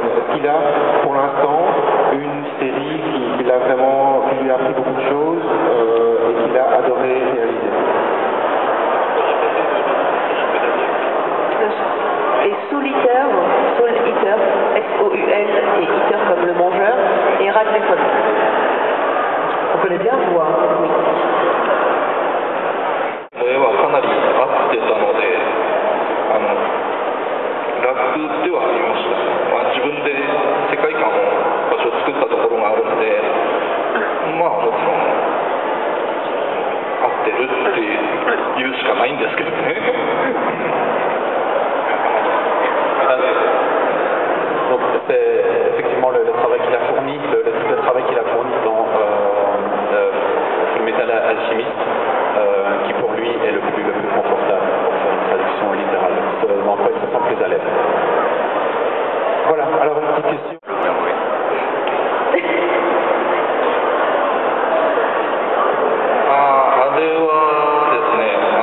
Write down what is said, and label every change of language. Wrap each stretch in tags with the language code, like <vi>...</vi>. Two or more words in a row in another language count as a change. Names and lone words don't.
<fr>Est-ce qu'il a pour l'instant une série qui lui a appris beaucoup de choses et qu'il a adoré réaliser? Et Soul-Eater, S-O-U-L et Eater comme le mangeur, et Radcliffe. On connaît bien vous, oui.</fr> <ja>絵はかなり合ってたので、楽ではありました。自分で世界観を場所を作ったところがあるので、もちろん合ってるっていうしかないんですけどね。</ja> <fr>Donc c'est effectivement le travail qu'il a fourni, le type de travail qu'il a fourni dans Fullmetal Alchemist, qui pour lui est le plus confortable pour faire une traduction littérale. Dans quoi il se sent plus à l'aise. Voilà, alors une petite question.</fr> <ja>あれはですね、</ja>